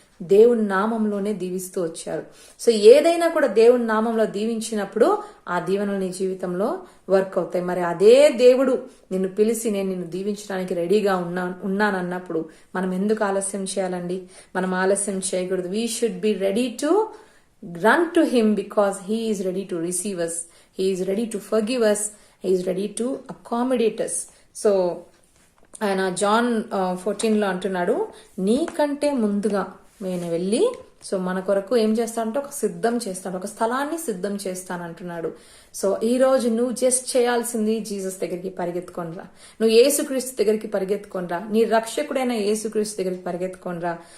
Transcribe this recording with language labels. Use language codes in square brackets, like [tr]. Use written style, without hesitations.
[te] దేవుని నామంలోనే దీవిస్తూ వచ్చారు. సో ఏదైనా కూడా దేవుని నామంలో దీవించినప్పుడు ఆ దీవెనలు నీ జీవితంలో వర్క్ అవుతాయి. మరి అదే దేవుడు నిన్ను పిలిచి నేను నిన్ను దీవించడానికి రెడీగా ఉన్నానన్నప్పుడు మనం ఎందుకు ఆలస్యం చేయాలండి? మనం ఆలస్యం చేయకూడదు. [en] We should be ready to run to him because he is ready to receive us. He is ready to forgive us. He is ready to accommodate us. [te] So ఆయన జాన్ 14 లో అంటున్నాడు, నీకంటే ముందుగా నేను వెళ్ళి సో మన కొరకు ఏం చేస్తాడంటే ఒక సిద్ధం చేస్తాడు, ఒక స్థలాన్ని సిద్ధం చేస్తాను అంటున్నాడు. సో ఈ రోజు నువ్వు జస్ట్ చేయాల్సింది జీసస్ దగ్గరికి పరిగెత్తుకొనిరా, నువ్వు యేసుక్రీస్తు దగ్గరికి పరిగెత్తుకొనిరా, నీ రక్షకుడైన యేసుక్రీస్తు దగ్గరికి పరిగెత్తుకొనిరా.